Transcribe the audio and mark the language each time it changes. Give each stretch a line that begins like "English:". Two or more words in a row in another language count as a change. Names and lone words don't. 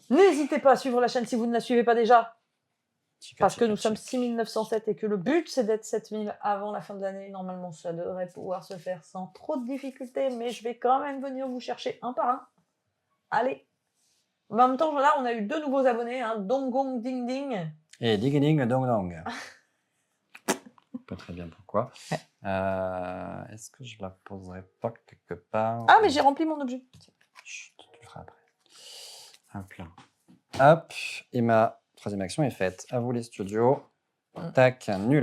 French: N'hésitez pas à suivre la chaîne si vous ne la suivez pas déjà. Parce que nous Tica, sommes 6907 et que le but c'est d'être 7000 avant la fin de l'année. Normalement, ça devrait pouvoir se faire sans trop de difficultés, mais je vais quand même venir vous chercher un par un. Allez. En même temps, là, on a eu 2 nouveaux abonnés, hein, Dongong Ding Ding. Et ding ding dong dong. Pas très bien pourquoi. Ouais. Est-ce que je la poserai pas quelque part? Ah, mais j'ai rempli mon objet. Chut, tu le feras après. Hop là. Hop. Et ma troisième action est faite. À vous les studios. Tac, nul.